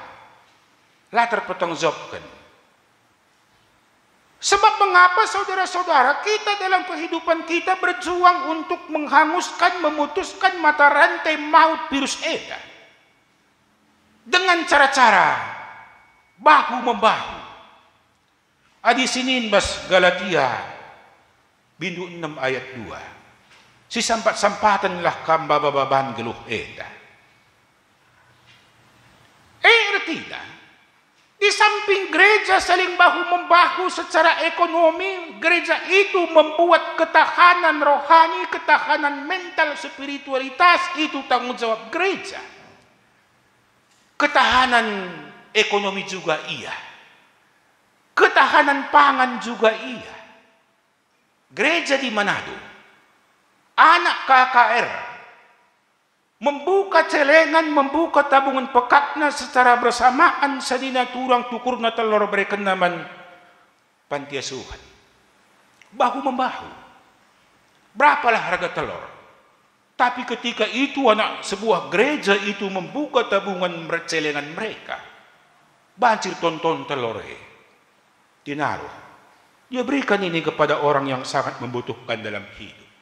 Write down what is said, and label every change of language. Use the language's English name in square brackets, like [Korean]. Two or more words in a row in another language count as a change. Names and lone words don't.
[Indonesian] Lah terpertanggungjawabkan. Sebab mengapa saudara-saudara kita dalam kehidupan kita berjuang untuk menghanguskan, memutuskan mata rantai maut virus EDA. Dengan cara-cara bahu-membahu. Di sini Bas Galatia bindu 6 ayat 2. [Batak Karo] Si sampat-sampatanlah kam bababan geluh EDA. [Indonesian] Artinya, di samping gereja saling bahu-membahu secara ekonomi, gereja itu membuat ketahanan rohani, ketahanan mental, spiritualitas, itu tanggung jawab gereja. Ketahanan ekonomi juga iya. Ketahanan pangan juga iya. Gereja di Manado, anak KKR, membuka celengan, membuka tabungan pekatna secara bersamaan [Batak Karo] sadina turang tukurna telur bereken naman [Indonesian] panti asuhan. Bahu-membahu. Berapalah harga telur? Tapi ketika itu anak sebuah gereja itu membuka tabungan celengan mereka, banjir tonton telur dinaruh. Dia berikan ini kepada orang yang sangat membutuhkan dalam hidup.